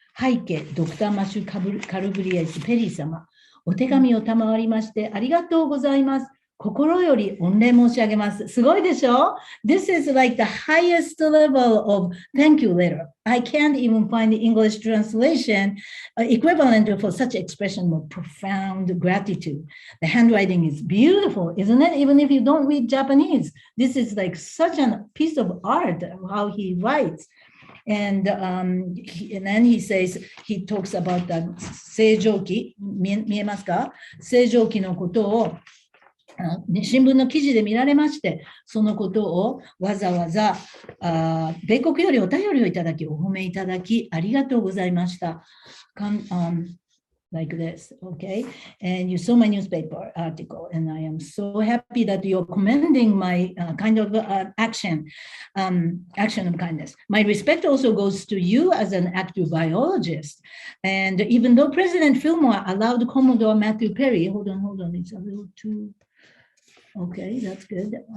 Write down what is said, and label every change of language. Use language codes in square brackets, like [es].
[ja] 背景、ドクター・マシュ・カルブリエス・ペリー様。お手紙を賜りましてありがとうございます。心より御礼申し上げます。すごいでしょ？ [en] This is like the highest level of thank you letter. I can't even find the English translation equivalent for such expression of profound gratitude. The handwriting is beautiful, isn't it? Even if you don't read Japanese, this is like such a piece of art how he writes. And then he says, he talks about the [ja] 正常期、見えますか？正常期のことを新聞の記事で見られまして、そのことをわざわざ米国よりお便りをいただき、お褒めいただき、ありがとうございました。 [en] Like this, okay? And you saw my newspaper article, and I am so happy that you're commending my kind of action of kindness. My respect also goes to you as an active biologist. And even though President Fillmore allowed Commodore Matthew Perry, hold on, it's a little too, okay, that's good.